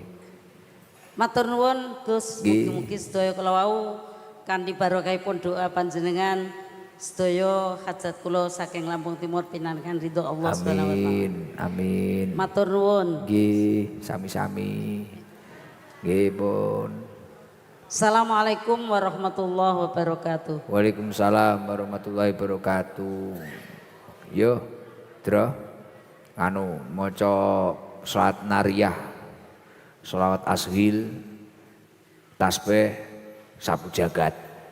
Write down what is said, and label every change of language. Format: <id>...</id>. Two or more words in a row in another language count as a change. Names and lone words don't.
<jv>Matur nuwun Gus, Nggih. mugi-mugi sedaya kula wau kanthi barokahipun doa panjenengan sedaya hajat kula saking Lampung Timur pinangan ridho Allah</jv> <ar>سبحانه وتعالى.</ar> <jv>Amin. Amin. Matur nuwun. Nggih, sami-sami. Nggih, pun.</jv> <ar>السلام عليكم ورحمة الله وبركاته. وعليكم السلام ورحمة الله وبركاته.</ar> <jv>Yo, Dro. Anu maca salat nariyah, selawat ashil, tasbih, sapu jagat.</jv>